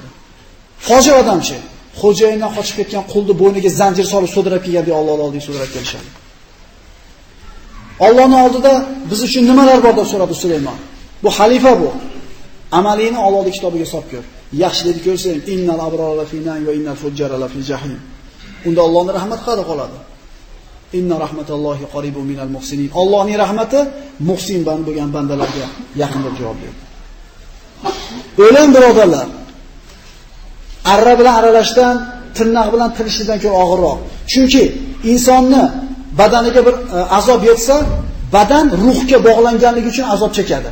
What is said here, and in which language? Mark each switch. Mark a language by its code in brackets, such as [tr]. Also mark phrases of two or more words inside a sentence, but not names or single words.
[uz] Fojir odamchi, xo'jayindan qochib ketgan qulni bo'yniga zanjir solib so'dirab kelganda Alloh oldiga so'dirab kelishadi. Allohning oldida biz uchun nimalar bor deb so'radi Sulaymon. Bu xalifa bu. Amalini Allohning kitobiga solib ko'r. Yaxshilikni ko'rsang, [ar] innal abrara fi naim va innal fujjara la fi jahim. [uz] Unda Allohning rahmat qadi qoladi. [ar] Inna rahmatallohi qaribun minal muhsinin. [uz] Allohning rahmati muhsin bo'lgan bandalarga yaqin deb javob berdi. O'lim birodarlar, arra bilan aralashdan, tirnoq bilan tilishdan ko'ra og'irroq. Chunki insonni badaniga bir azob yetsa, badan ruhga bog'langanligi uchun azob chekadi.